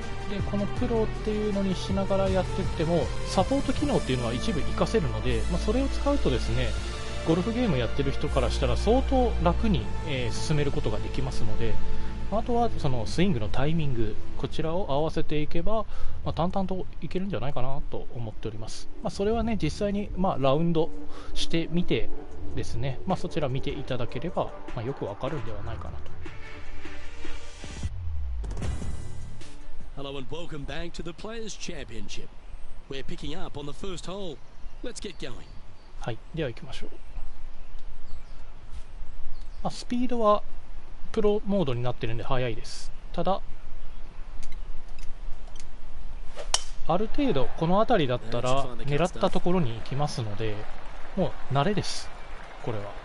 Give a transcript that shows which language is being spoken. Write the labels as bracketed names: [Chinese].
[Japanese] で、このプロっていうのにしながらやっていっても、サポート機能っていうのは一部活かせるので、それを使うとですね、ゴルフゲームやってる人からしたら相当楽に、進めることができますので、あとはそのスイングのタイミング、こちらを合わせていけば、淡々といけるんじゃないかなと思っております。それはね、実際にラウンドしてみてですね、そちら見ていただければ、よくわかるんではないかなと。 [English] Hello and welcome back to the Players Championship. We're picking up on the first hole. Let's get going. [Japanese] はい、では行きましょう。スピードはプロモードになってるんで速いです。ただ、ある程度この辺りだったら狙ったところに行きますので、もう慣れです、これは。